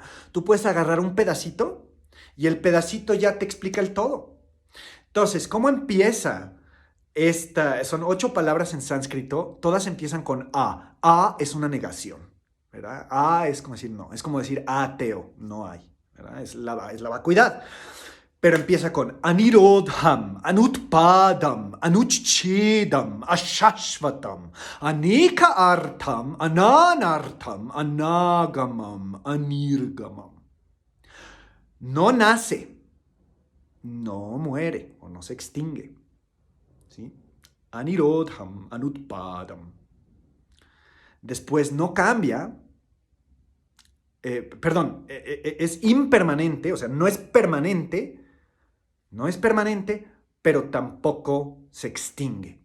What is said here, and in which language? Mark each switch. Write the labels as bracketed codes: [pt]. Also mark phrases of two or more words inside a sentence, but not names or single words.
[es] Tú puedes agarrar un pedacito y el pedacito ya te explica el todo. Entonces, ¿cómo empieza? Son 8 palabras en sánscrito, todas empiezan con A. A es una negación, ¿verdad? A es como decir no, es como decir ateo, no hay, ¿verdad? Es la vacuidad. Pero empieza con [sa] अनिरोधम्, अनुत्पादम्, अनुच्छेदम्, अशाश्वतम्, अनेक अर्थम्, अनानार्थम्, अनागमम्, अनिर्गमम्. [es] No nace, no muere o no se extingue. [sa] ¿Sí? अनिरोधम्, अनुत्पादम्. [es] Después no cambia, es impermanente, o sea, no es permanente, pero tampoco se extingue.